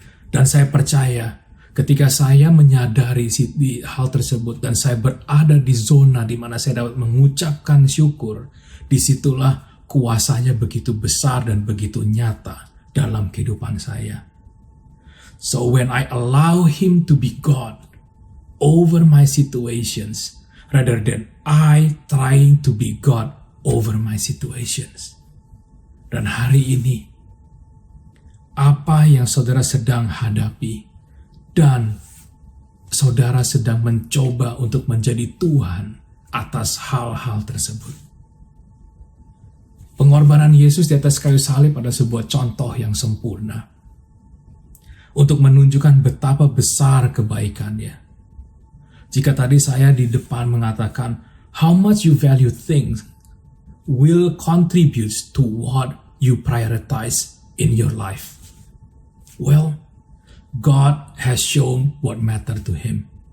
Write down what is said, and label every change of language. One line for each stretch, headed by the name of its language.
Indonesian: Dan saya percaya ketika saya menyadari hal tersebut dan saya berada di zona di mana saya dapat mengucapkan syukur, disitulah kuasanya begitu besar dan begitu nyata dalam kehidupan saya.
English: So when I allow Him to be God over my situations, rather than I trying to be God over my situations.
Indonesian: Dan hari ini, apa yang saudara sedang hadapi, dan saudara sedang mencoba untuk menjadi Tuhan atas hal-hal tersebut. Pengorbanan Yesus di atas kayu salib adalah sebuah contoh yang sempurna untuk menunjukkan betapa besar kebaikannya. Jika tadi saya di depan mengatakan
English: how much you value things will contribute to what you prioritize in your life. Well, God has shown what matter to Him.